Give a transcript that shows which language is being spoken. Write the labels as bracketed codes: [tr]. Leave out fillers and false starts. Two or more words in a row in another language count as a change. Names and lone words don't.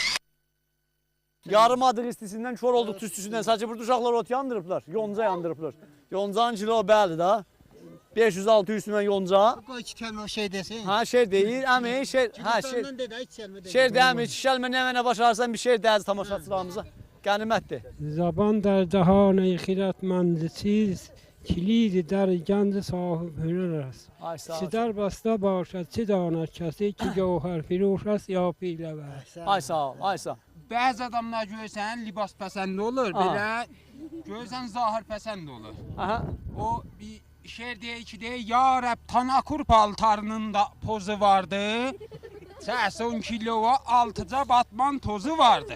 [az] Yarım adıq istisindən kör olduq tüstüsündən. Sadəcə burada uşaqlar ot yandırıblar, yonca yandırıblar. Yoncanın kilo bəli da. 500-600 tümən yonca. Qoy iki kəlmə şey desin. Şer deyir, əmi, şer, şer deyəmi, iki kəlmə nə mənə başarsan bir şer dəyiz tamaşaçılarımıza. Qənimətdir. [fa] زبان در جهان خیرتمند چیز کلید در گنج صاحب هنر است چه در بسته باشد چه داند کسی که گوهر فروش است یا پیله‌ور. [az] Ay sağ ol, ay sağ ol. Bəzi adamlar görsən libas pəsənd olur, belə görsən zahir pəsənd olur. O bir şeir deyir ki, ya Rəbb Tanakur paltarının da pozu vardı. 10 kiloya 6ca batman tozu vardı.